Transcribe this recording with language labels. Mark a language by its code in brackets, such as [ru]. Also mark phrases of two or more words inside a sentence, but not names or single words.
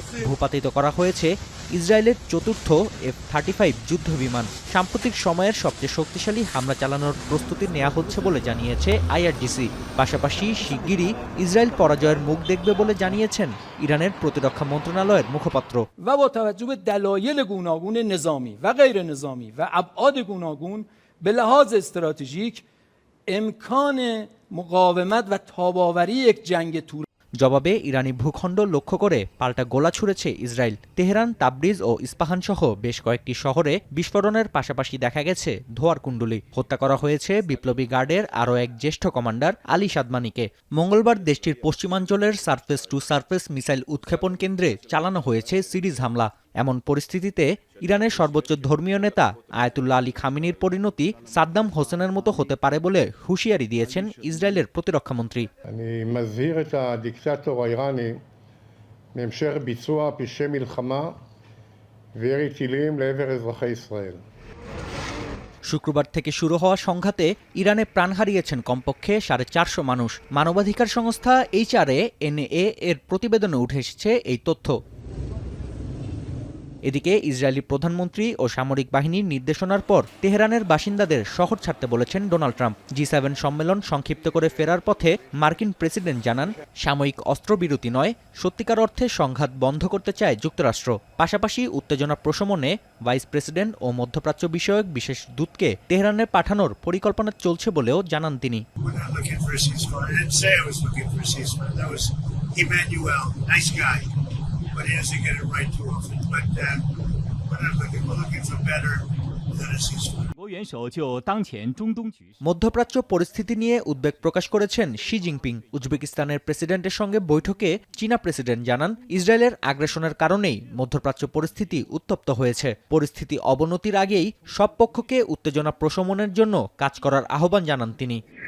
[bn] ভূপাতিত করা হয়েছে ইসরায়েলের চতুর্থ F-35 যুদ্ধ বিমান। সাম্প্রতিক সময়ের সবচেয়ে শক্তিশালী হামলা চালানোর প্রস্তুতি নেওয়া হচ্ছে বলে জানিয়েছে আইআরজিসি। পাশাপাশি শিগগিরই ইসরায়েল পরাজয়ের মুখ দেখবে বলে জানিয়েছেন ইরানের প্রতিরক্ষা মন্ত্রণালয়ের মুখপাত্র। [fa] و با توجه به دلایل گوناگون نظامی و غیر نظامی و ابعاد گوناگون به لحاظ استراتژیک امکان مقاومت و تاب‌آوری یک جنگ طول [bn] জবাবে ইরানি ভূখণ্ড লক্ষ্য করে পাল্টা গোলা ছুড়েছে ইসরায়েল। তেহরান, তাবরিজ ও ইস্পাহান সহ বেশ কয়েকটি শহরে বিস্ফোরণের পাশাপাশি দেখা গেছে ধোঁয়ার কুণ্ডলী। হত্যা করা হয়েছে বিপ্লবী গার্ডের আরও এক জ্যেষ্ঠ কমান্ডার আলী সাদমানিকে। মঙ্গলবার দেশটির পশ্চিমাঞ্চলের [en] surface to surface [bn] মিসাইল উৎক্ষেপণ কেন্দ্রে চালানো হয়েছে সিরিজ হামলা। এমন পরিস্থিতিতে ইরানের সর্বোচ্চ ধর্মীয় নেতা আয়াতুল্লাহ আলী খামেনির পরিণতি সাদ্দাম হোসেনের মতো হতে পারে বলে হুঁশিয়ারি দিয়েছেন ইসরায়েলের প্রতিরক্ষামন্ত্রী। [he] אני מזהיר את הדיקטטור האיראני מהמשך ביצוע פשעי מלחמה וירי טילים לעבר אזרחי ישראל। [bn] শুক্রবার থেকে শুরু হওয়া সংঘাতে ইরানে প্রাণ হারিয়েছেন কমপক্ষে 450 মানুষ। মানবাধিকার সংস্থা HRANA এর প্রতিবেদনে উঠে এসেছে এই তথ্য। এদিকে ইসরায়েলি প্রধানমন্ত্রী ও সামরিক বাহিনীর নির্দেশনার পর তেহরানের বাসিন্দাদের শহর ছাড়তে বলেছেন ডোনাল্ড ট্রাম্প। G7 সম্মেলন সংক্ষিপ্ত করে ফেরার পথে মার্কিন প্রেসিডেন্ট জানান, সাময়িক অস্ত্রবিরতি নয়, সত্যিকার অর্থে সংঘাত বন্ধ করতে চায় যুক্তরাষ্ট্র। পাশাপাশি উত্তেজনা প্রশমনে ভাইস প্রেসিডেন্ট ও মধ্যপ্রাচ্য বিষয়ক বিশেষ দূতকে তেহরানে পাঠানোর পরিকল্পনা চলছে বলেও জানান তিনি। [en] But he doesn't get it right too often. But we're looking for better than a ceasefire. [bn] মধ্যপ্রাচ্য পরিস্থিতি নিয়ে উদ্বেগ প্রকাশ করেছেন শি জিনপিং। উজবেকিস্তানের প্রেসিডেন্টের সঙ্গে বৈঠকে চীনা প্রেসিডেন্ট জানান, ইসরায়েলের আগ্রাসনের কারণেই মধ্যপ্রাচ্য পরিস্থিতি উত্তপ্ত হয়েছে। পরিস্থিতি অবনতির আগেই সব পক্ষকে উত্তেজনা প্রশমনের জন্য কাজ করার আহ্বান জানান তিনি।